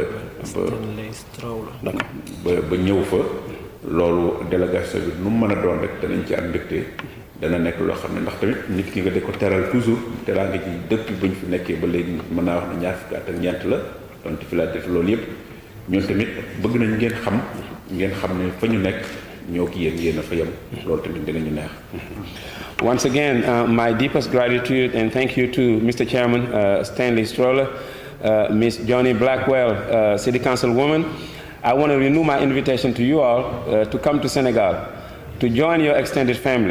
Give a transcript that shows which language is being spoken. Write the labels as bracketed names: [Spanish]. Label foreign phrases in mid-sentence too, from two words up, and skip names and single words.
[Wolof] ba ñëw fa loolu délégation bi nu mu mën a doon rek danañ ci am mbégte dana nekk loo xam ne ndax tamit nit ki nga di ko teral toujours teraa nga ci depuis buñ fi nekkee ba léegi mën naa wax ne ñaar fukki at ak ñeent la donte fi laa def loolu yëpp ñun tamit bëgg nañ ngeen xam ne fa ñu nekk ñoo ki yéen a fa yem loolu tamit dinañu neex. [English] Once again, my deepest gratitude and thank you to Mr. Chairman Stanley Stroller, Miss Johnny Blackwell, City Councilwoman. I want to renew my invitation to you all to come to Senegal, to join your extended family.